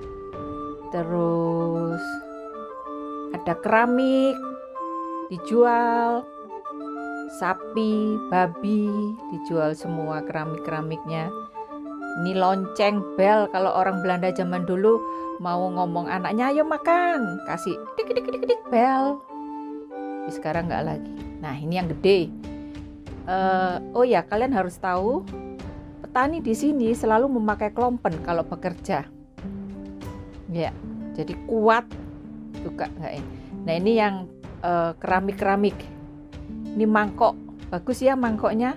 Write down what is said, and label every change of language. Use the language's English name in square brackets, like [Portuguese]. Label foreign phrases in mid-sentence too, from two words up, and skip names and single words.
[Indonesian] Terus ada keramik dijual. Sapi, babi dijual semua keramik-keramiknya. Ini lonceng bel, kalau orang Belanda zaman dulu mau ngomong anaknya ayo makan, kasih dik dik dik dik bel. Tapi sekarang nggak lagi. Nah, ini yang gede. Oh ya, kalian harus tahu petani di sini selalu memakai klompen kalau bekerja. Ya, jadi kuat juga nggak ya. Nah, ini yang keramik-keramik. Ini mangkok, bagus ya mangkoknya.